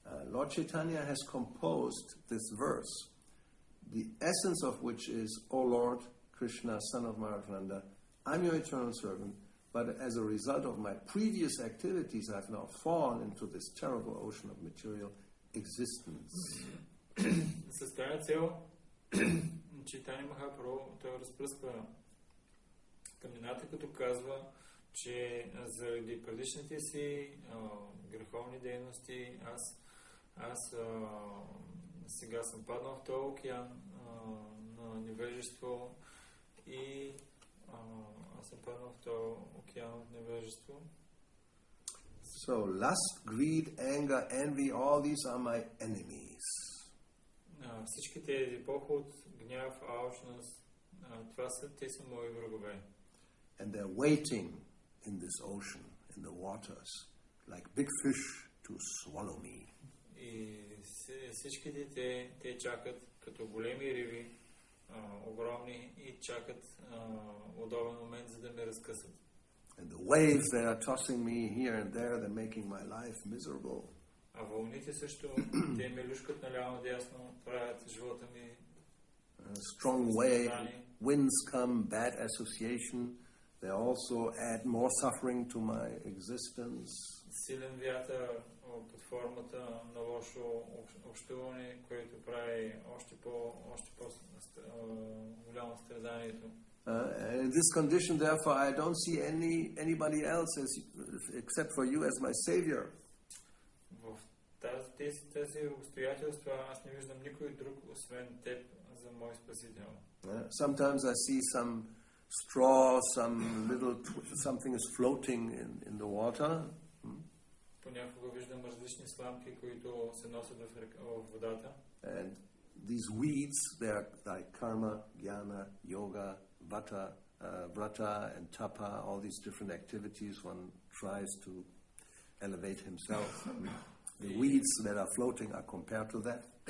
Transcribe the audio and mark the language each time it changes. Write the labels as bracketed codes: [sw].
[en] Lord Chaitanya has composed this verse, the essence of which is, O Lord Krishna, son of Mahaprabhu, I'm your eternal servant, but as a result of my previous activities, I've now fallen into this terrible ocean of material existence. [bg] С тази цел Чайтания Махапрабху той разпръсква тъмнината, като казва, че заради предишните си греховни дейности аз сега съм паднал в този океан на невежество и аз съм паднал в този океан от невежество. [en] So lust, greed, anger, envy, all these are my enemies. [bg] Всички тези поход, гняв, алчност, те са мои врагове. [en] And they're waiting in this ocean, in the waters, like big fish to swallow me. [bg] И всичките те чакат като големи риби, огромни, и чакат удобен момент, за да ме разкъсат. [en] And the waves that are tossing me here and there, they're making my life miserable. [bg] А вълните също, те ме люшкат наляво-надясно, правят живота ми [en] strong winds come, bad association, they also add more suffering to my existence. [bg] Силен вятър под формата на лошо общуване, което прави още по-голямо страданието. [en] In this condition, therefore, I don't see anybody else except for you as my savior. [bg] В тази тези обстоятелства аз не виждам никой друг, освен теб, за мой Спасител. [en] Sometimes I see some straw, something is floating in the water. [bg] Понякога виждам различни сламки, които се носят в водата. [en] And these weeds, they are like karma, jnana, yoga, vrata and tapa, all these different activities one tries to elevate himself. The weeds that are floating are compared to that.